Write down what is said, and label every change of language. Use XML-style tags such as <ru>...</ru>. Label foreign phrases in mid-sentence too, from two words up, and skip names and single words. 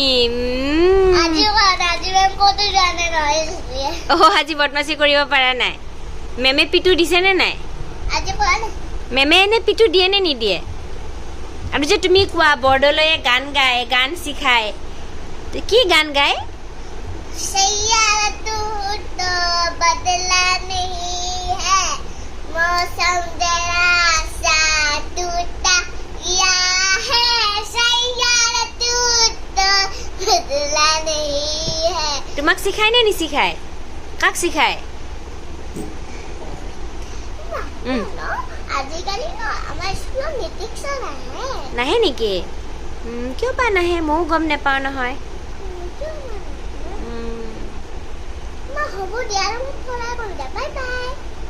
<as>আজি মেম ক'তো জানে নহয় আজি বদমাছি কৰিব পাৰা নাই মেমে পিটু দিছে নে নাই আজি কোৱা নাই মেমে এনে পিটু দিয়ে নে নিদিয়ে আৰু যে তুমি কোৱা বৰ্ডলৈ গান গায় গান শিকায় কি গান গায়</as> <hi>सैयारा तो बदला नहीं है मौसम जरा सा टूटा या है सैयारा तो बदला नहीं है</hi> <as>তোমাক শিখায় নে নিশিখায় কাক শিখায় আজিকালি ন আমাৰ স্কুলত মেট্ৰিক নাহে নেকি কিয় বা নাহে ময়ো গম নাপাওঁ নহয় হ'ব দিয়া আৰু মোক ফলাই কৰিবা</as> <en>bye bye</en>